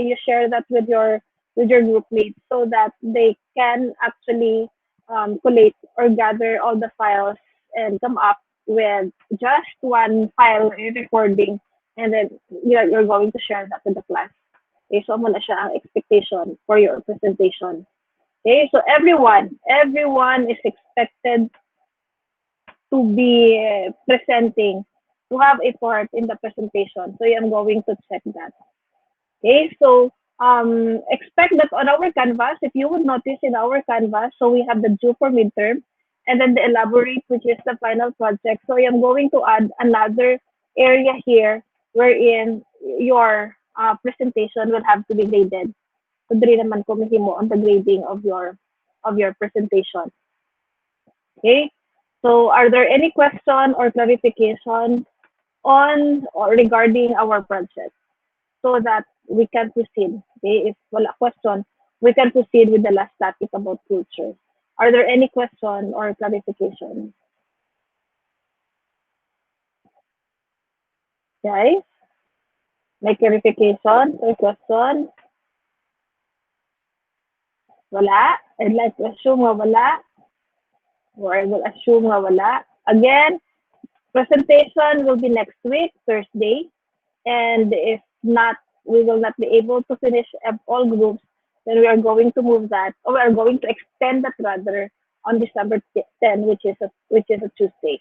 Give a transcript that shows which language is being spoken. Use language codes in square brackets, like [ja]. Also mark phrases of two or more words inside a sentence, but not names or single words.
[en] You share that with your group mates so that they can actually collate or gather all the files and come up with just one file recording, and then you're going to share that with the class. [ceb] Okay, so muna siya ang expectation [en] for your presentation. Okay, so everyone is expected to be presenting, to have a part in the presentation. So I'm going to check that. Okay, so expect that on our canvas, if you would notice in our canvas, so we have the due for midterm, and then the elaborate, which is the final project. So I am going to add another area here wherein your presentation will have to be graded. [ceb] So diri naman ko mahimo [en] on the grading of your presentation. Okay. So are there any question or clarification on or regarding our project so that we can proceed? Okay. If wala question, we can proceed with the last topic about culture. Are there any question or clarification? Guys, may clarification or question? Wala? I'd like to assume [ceb] nga wala, [en] or I will assume [ceb] nga wala. [en] Again, presentation will be next week, Thursday. And if not, we will not be able to finish all groups, then we are going to move that, or we are going to extend that rather on December 10, which is a Tuesday.